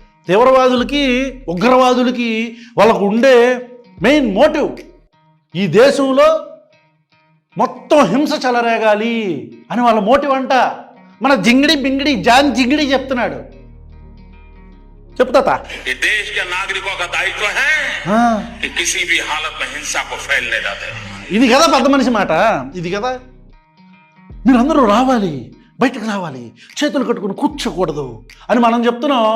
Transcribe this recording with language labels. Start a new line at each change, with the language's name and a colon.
Telugu: తీవ్రవాదులకి ఉగ్రవాదులకి వాళ్ళకు ఉండే main motive ఈ దేశంలో మొత్తం హింస చెలరేగాలి అని వాళ్ళ మోటివ్ అంట. మన జింగిడి బింగిడి జాన్ జింగిడి చెప్తున్నాడు. చెప్తా
Hindi: देश के नागरिकों का दायित्व है कि किसी भी हालत में हिंसा को फैलने न दें.
Telugu: ఇది కదా పెద్ద మనిషి మాట, ఇది కదా. మీరందరూ రావాలి, బయటకు రావాలి, చేతులు కట్టుకుని కూర్చోకూడదు అని మనం చెప్తున్నాం.